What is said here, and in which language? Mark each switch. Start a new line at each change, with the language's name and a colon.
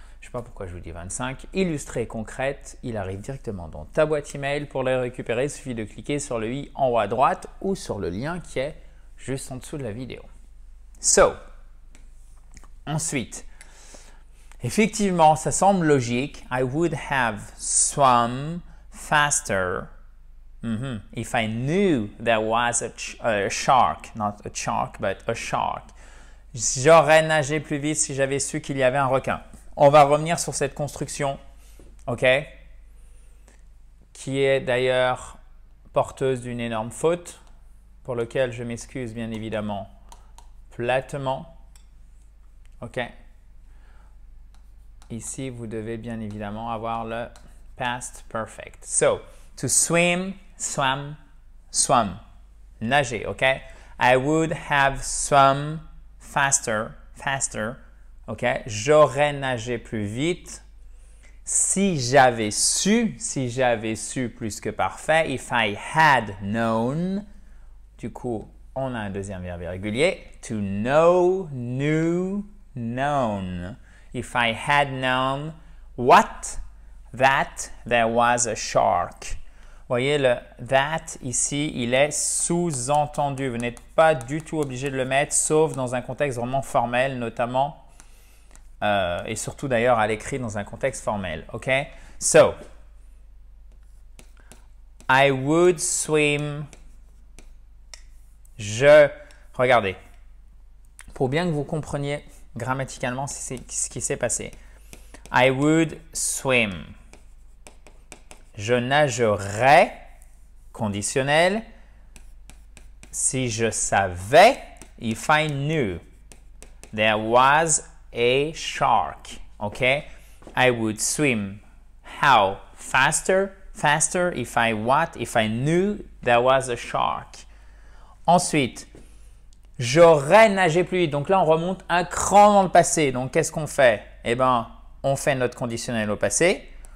French: Je ne sais pas pourquoi je vous dis 25. Illustrées, concrètes. Il arrive directement dans ta boîte email. Pour les récupérer, il suffit de cliquer sur le i en haut à droite ou sur le lien qui est juste en dessous de la vidéo. So, ensuite, effectivement, ça semble logique.
English: I would have swum faster if I knew there was a shark, not a shark, but a shark.
French: J'aurais nagé plus vite si j'avais su qu'il y avait un requin. On va revenir sur cette construction, ok, qui est d'ailleurs porteuse d'une énorme faute, pour laquelle je m'excuse bien évidemment platement, ok. Ici, vous devez bien évidemment avoir le past perfect.
English: So, to swim, swam, swum. Nager, ok? I would have swum faster, faster, ok?
French: J'aurais nagé plus vite si j'avais su plus que parfait.
English: If I had known,
French: du coup, on a un deuxième verbe irrégulier.
English: To know, knew, known. If I had known what, that there was a shark.
French: Vous voyez, le that ici, il est sous-entendu. Vous n'êtes pas du tout obligé de le mettre, sauf dans un contexte vraiment formel, notamment, et surtout d'ailleurs à l'écrit dans un contexte formel. OK?
English: So, I would swim.
French: Regardez, pour bien que vous compreniez grammaticalement ce qui s'est passé.
English: I would swim.
French: Je nagerais, conditionnel, si je savais,
English: if I knew, there was a shark.
French: Okay?
English: I would swim. How? Faster? Faster, if I what? If I knew there was a shark.
French: Ensuite, j'aurais nagé plus vite. Donc là, on remonte un cran dans le passé. Donc, qu'est-ce qu'on fait? Eh bien, on fait notre conditionnel au passé.